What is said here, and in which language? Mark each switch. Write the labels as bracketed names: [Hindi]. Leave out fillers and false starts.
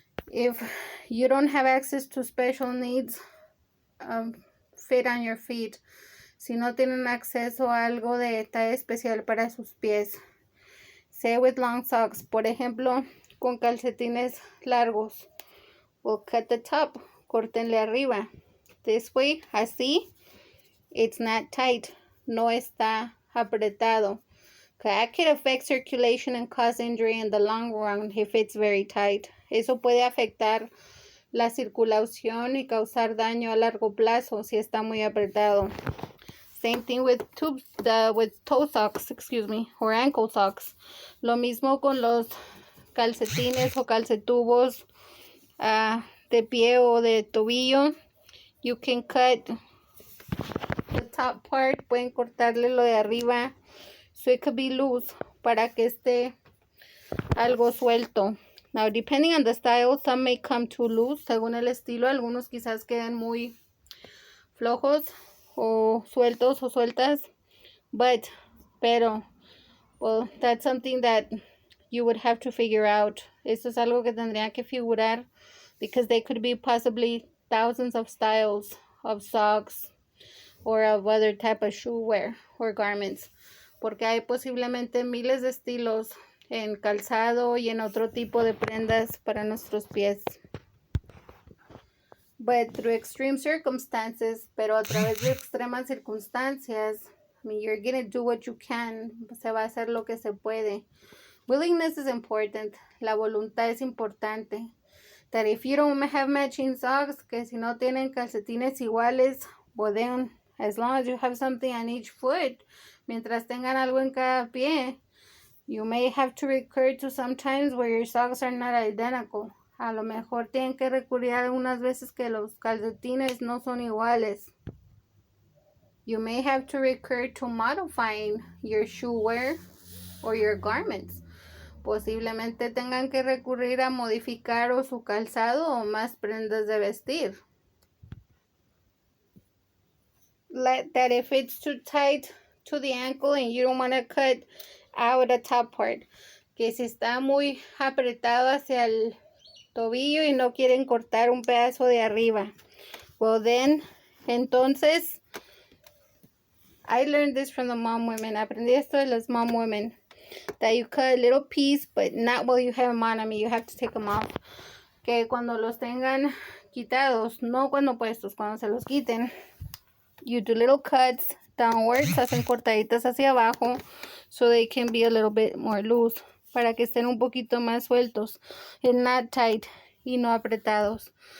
[English] If you don't have access to special needs, fit on your feet. [Spanish] Si no tienen acceso a algo de talla especial para sus pies. [English] Say with long socks. [Spanish] Por ejemplo, con calcetines largos. [English] We'll cut the top. [Spanish] Córtenle arriba. [English] This way, así, it's not tight. [Spanish] No está apretado. [English] That could affect circulation and cause injury in the long run if it's very tight. [Spanish] Eso puede afectar la circulación y causar daño a largo plazo si está muy apretado. [English] Same thing with toe socks, or ankle socks. [Spanish] Lo mismo con los calcetines o calcetubos de pie o de tobillo. [English] You can cut the top part, [Spanish] pueden cortarle lo de arriba, [English] so it could be loose, [Spanish] para que esté algo suelto. [English] Now, depending on the style, some may come too loose, [Spanish] según el estilo. Algunos quizás queden muy flojos o sueltos o sueltas. Pero, [English] well, that's something that you would have to figure out. [Spanish] Eso es algo que tendría que figurar, [English] because they could be possibly thousands of styles of socks or of other type of shoe wear or garments, [Spanish] porque hay posiblemente miles de estilos en calzado y en otro tipo de prendas para nuestros pies. [English] But through extreme circumstances, [Spanish] pero a través de extremas circunstancias, [English] I mean, you're gonna do what you can, [Spanish] se va a hacer lo que se puede. [English] Willingness is important, [Spanish] la voluntad es importante. [English] That if you don't have matching socks, [Spanish] que si no tienen calcetines iguales, [English] well then, as long as you have something on each foot, [Spanish] mientras tengan algo en cada pie, [English] you may have to recur to some times where your socks are not identical. [Spanish] A lo mejor tienen que recurrir algunas veces que los calcetines no son iguales. [English] You may have to recur to modifying your shoe wear or your garments. [Spanish] Posiblemente tengan que recurrir a modificar o su calzado o más prendas de vestir. [English] That if it's too tight to the ankle and you don't want to cut out the top part, [Spanish] que si está muy apretado hacia el tobillo y no quieren cortar un pedazo de arriba, [English] well then, [Spanish] entonces, [English] I learned this from the mom women. [Spanish] Aprendí esto de las mom women. [English] That you cut a little piece, but not while you have them on. I mean, you have to take them off. [Spanish] Que cuando los tengan quitados, no cuando puestos, cuando se los quiten, [English] you do little cuts downwards, [Spanish] hacen cortaditas hacia abajo, [English] so they can be a little bit more loose, [Spanish] para que estén un poquito más sueltos, [English] and not tight, [Spanish] y no apretados.